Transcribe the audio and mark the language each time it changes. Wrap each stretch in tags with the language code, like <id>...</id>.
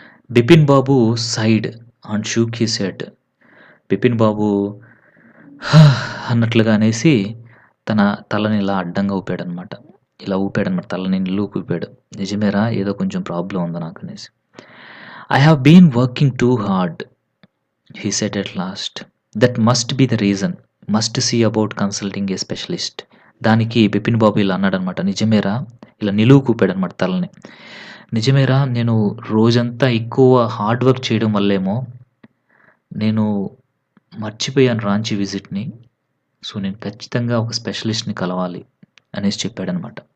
<te>Bipin Babu</te> <en>Side and shook his head.</en> <te>Bipin బాబు అన్నట్లుగా అనేసి తన తలని ఇలా అడ్డంగా ఊపాడనమాట. ఇలా ఊపాడనమాట. తలని నిలువుకి ఊపాడు. "నిజమేరా, ఏదో కొంచెం ప్రాబ్లమ్ ఉంది నాకు" అనేసి.</te> <en>"I have been working too hard" he said at last. "That must be the reason. Must see about consulting a specialist."</en> <te>దానికి బిపిన్ బాబు ఇలా అన్నాడనమాట. "నిజమేరా," ఇలా నిలువుకి ఊపాడనమాట తలని. "నిజమేరా, నేను రోజంతా ఎక్కువ హార్డ్ వర్క్ చేయడం వల్లేమో నేను మర్చిపోయాను రాంచీ విజిట్‌ని. సో, నేను ఖచ్చితంగా ఒక స్పెషలిస్ట్‌ని కలవాలి" అనేసి చెప్పాడనమాట.</te>